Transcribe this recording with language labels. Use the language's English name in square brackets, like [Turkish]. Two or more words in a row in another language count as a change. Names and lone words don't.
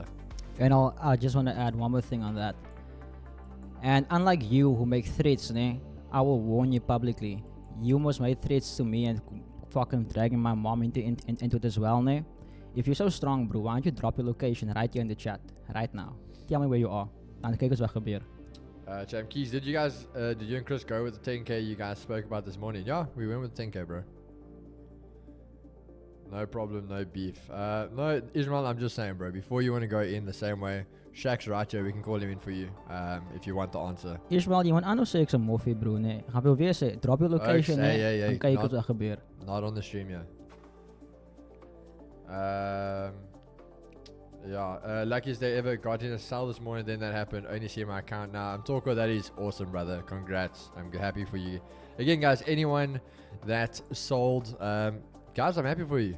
[English] And I just want to add one more thing on that. And unlike you who make threats, I will warn you publicly. You must make threats to me and fucking dragging my mom into it as well, If you're so strong, bro, why don't you drop your location right here in the chat, right now? Tell me where you are. [Afrikaans] Dan kyk ons wat gebeur. [English] Champ Keys, did you and Chris go with the 10K you guys spoke about this morning? Yeah, we went with 10K, bro. No problem, no beef. No, Ishmael, I'm just saying, bro, before you want to go in the same way, Shaq's right here, we can call him in for you, if you want the answer. Ishmael, [Afrikaans] jy moet anders sê ek se moffie, bro, Gaan wil weer sê, [English] drop your location, [Afrikaans] Dan kyk ons wat gebeur. [English] Not on the stream, yeah. Yeah, luckiest day ever. Got in a sell this morning, then that happened. Only see my account now. I'm talking. That is awesome, brother. Congrats. I'm happy for you. Again, guys, anyone that sold, guys, I'm happy for you.